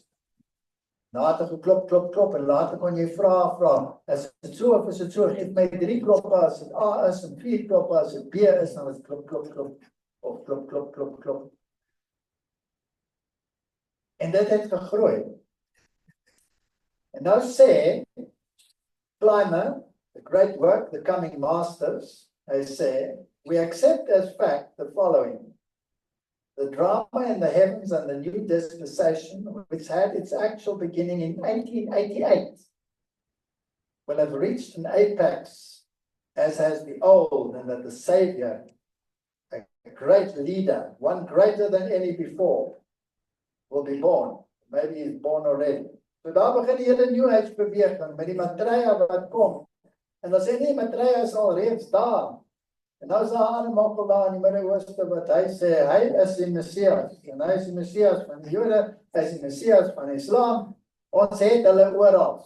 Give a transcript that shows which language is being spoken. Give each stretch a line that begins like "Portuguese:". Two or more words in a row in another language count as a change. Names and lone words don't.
Afrikaans: Na het geklop en later kon jy vra, is dit so of is dit so, geef my 3 kloppe as dit A is en 4 kloppe as dit B is, dan is dit klop, of klop. En dit het gegroei. En nou sê Clymer,
English: the great work, the coming masters,
Afrikaans: hy sê,
English: we accept as fact the following. The drama in the heavens and the new dispensation, which had its actual beginning in 1888, will have reached an apex, as has the old, and that the Savior, a great leader, one greater than any before, will be born. Maybe he's born already.
Afrikaans: So daar begin die hele New Age beweging met die Maitreya wat kom. En dan sê nie, Maitreya is al reeds daar. En nou is daar 'n ander mokkel daar in die Midde-Ooste wat hy sê, hy is die Messias. En hy is die Messias van die Jode, hy is die Messias van Islam. Ons het hulle oral.